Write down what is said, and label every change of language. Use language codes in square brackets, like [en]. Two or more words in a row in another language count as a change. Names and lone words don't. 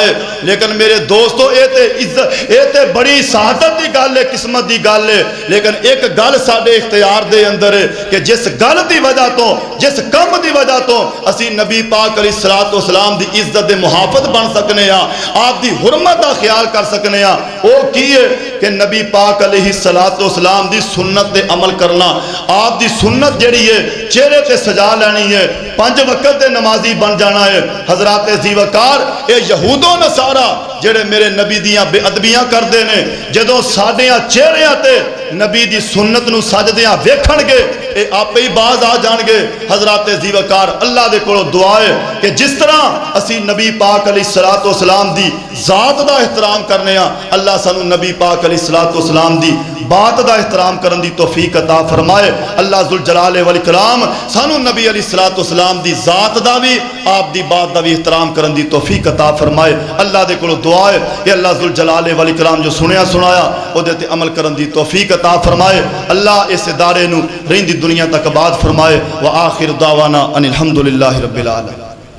[pa] لیکن میرے دوستو اے تے بڑی سعادت دی گل ہے، قسمت دی گل ہے، لیکن ایک گل ساڑے اختیار دے اندر ہے کہ جس گل دی وجہ تو، جس کم دی وجہ تو اسی نبی پاک [ar] علیہ السلام [pa] دی عزت دے محافظ بن سکنے ہیں، آپ دی حرمت دا خیال کر سکنے ہیں۔ وہ کی ہے کہ نبی پاک علیہ السلام دی سنت دے عمل کرنا، آپ دی سنت جڑی ہے چہرے تے سجا لینی ہے، 5 وقت دے نمازی بن جانا ہے۔ حضرات ذیوقار اے یہود و نصارہ جڑے میرے نبی دیاں بے ادبیاں کردے نے، جدوں ساڈیاں چہریاں تے نبی دی سنت نو سجدیاں ویکھن گے اے آپے ہی باز آ جان گے۔ حضرات ذیوقار اللہ دے کولوں دعا ہے کہ جس طرح اسی نبی پاک [ar] علیہ السلام [pa] دی ذات دا احترام کرنے ہاں، اللہ سانو نبی پاک [ar] علیہ السلام [pa] دی بات دا احترام کرن دی توفیق عطا فرمائے۔ اللہ [ar] ذوالجلال والاکرام [pa] سانو نبی [ar] علیہ السلام [pa] دی ذات دا بھی، آپ دی بات دا بھی احترام کرن دی توفیق عطا فرمائے۔ اللہ دے کولوں دعا ہے کہ اللہ [ar] ذوالجلال والاکرام [pa] جو سنیا سنایا او دے تے عمل کرن دی توفیق عطا فرمائے۔ اللہ اس ادارے نو رہندی دنیا تک آباد فرمائے۔ [ar] وآخر دعوانا ان الحمدللہ رب العالمین۔